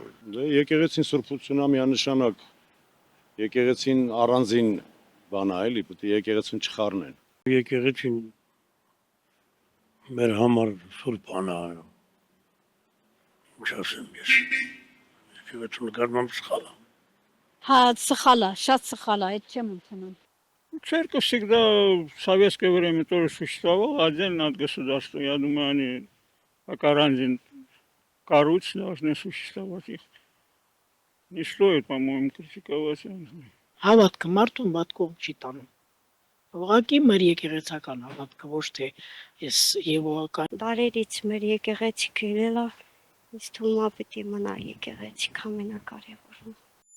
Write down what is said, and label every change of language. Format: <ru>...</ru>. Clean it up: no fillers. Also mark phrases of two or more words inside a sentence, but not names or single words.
<hy>Դե եկեղեցին սրբությունն է միանշանակ, եկեղեցին առանձին բան է, էլի, պետք է եկեղեցին չխառնեն։ Եկեղեցին մեր համար սուրբ բան է, ինչ ասեմ ես, եկեղեցու նկատմամբ սխալ է։ Հա, սխալ է, շատ սխալ է, այդ չեմ ընդունում։</hy> <ru>Церковь всегда в советское время тоже существовала отдельно от государства. Я думаю, они как оранжин коруч должны существовать. Их не стоит, по-моему, критиковать.</ru> <hy>Հավատքը մարդուն վատ կողմ չի տանում։ Ուղղակի մեր եկեղեցական հավատքը ոչ թե ես եվողական։ Դարերից մեր եկեղեցիքը ելել է, ինձ թվում է պետք է մնա եկեղեցիք ամենակարևորը։</hy>